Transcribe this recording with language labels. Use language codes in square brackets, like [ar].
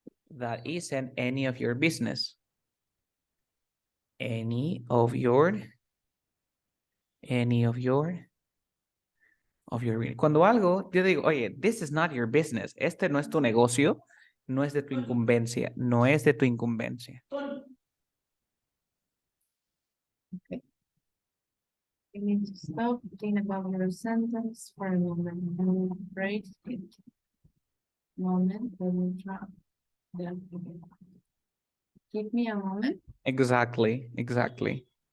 [en] That isn't any of your business. Any of your. Any of your. [es] Cuando algo, yo digo, oye, [en] this is not your business. [es] Este no es tu negocio, no es de tu incumbencia, no es de tu incumbencia. [en] Okay. You need to stop, think about your sentence for a moment. And break it. Moment, let me try that again. Give me a moment. Exactly, exactly.